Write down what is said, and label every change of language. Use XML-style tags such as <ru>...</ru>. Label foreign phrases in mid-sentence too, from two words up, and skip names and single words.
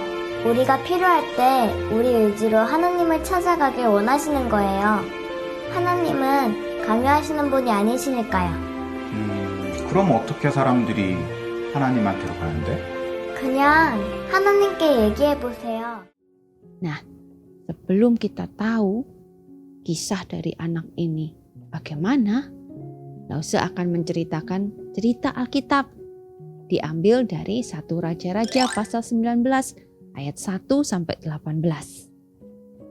<ko>우리가 필요할 때 우리 의지로 하나님을 찾아가길 원하시는 거예요. 하나님은 강요하시는 분이 아니시니까요. 그럼 어떻게 사람들이 하나님한테로 가는데? 그냥 하나님께 얘기해 보세요.</ko> <id>Nah, sebelum kita tahu kisah dari anak ini bagaimana, Lause akan menceritakan cerita Alkitab. Diambil dari 1 Raja-Raja pasal 19 ayat 1 sampai 18.</id>